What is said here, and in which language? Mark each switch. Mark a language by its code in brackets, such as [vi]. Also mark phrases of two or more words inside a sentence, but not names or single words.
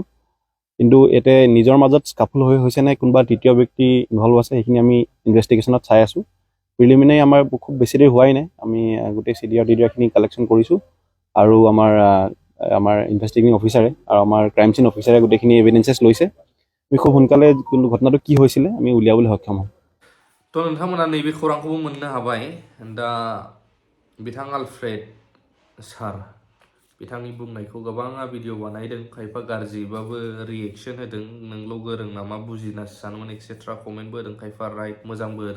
[as] কিন্তু এতে নিজৰ মাজত স্কাফল হৈছে নে কোনোবা তৃতীয় ব্যক্তি ইনভলভ আছে, সেইখিনি আমি ইনভেষ্টিগেশ্যনত চাই আছোঁ। প্ৰিলিমিনাৰী আমাৰ খুব বেছি দেৰি হোৱাই নাই, আমি গোটেই CDR-TDRখিনি কালেকশ্যন কৰিছোঁ আৰু আমাৰ ইনভেষ্টিগেটিং অফিচাৰে আৰু আমাৰ ক্ৰাইম চিন অফিচাৰে গোটেইখিনি এভিডেঞ্চেছ লৈছে। আমি খুব সোনকালে কোনটো ঘটনাটো কি হৈছিলে আমি উলিয়াবলৈ সক্ষম হ'ম। [brx] थ' नोंथांमोना नैबे खौरांखौबो मोननो हाबाय। दा बिथां आलफ्रेड सार बिथांनि बुंनायखौ गोबाङा भिडिअ बानायदों, खायफा गाज्रिबाबो रिएक्सन होदों, नोंल' गोरों नामा बुजिनासो सानोमोन एक्सेट्रा कमेन्टबो होदों, खायफा राइट मोजांबो होदों।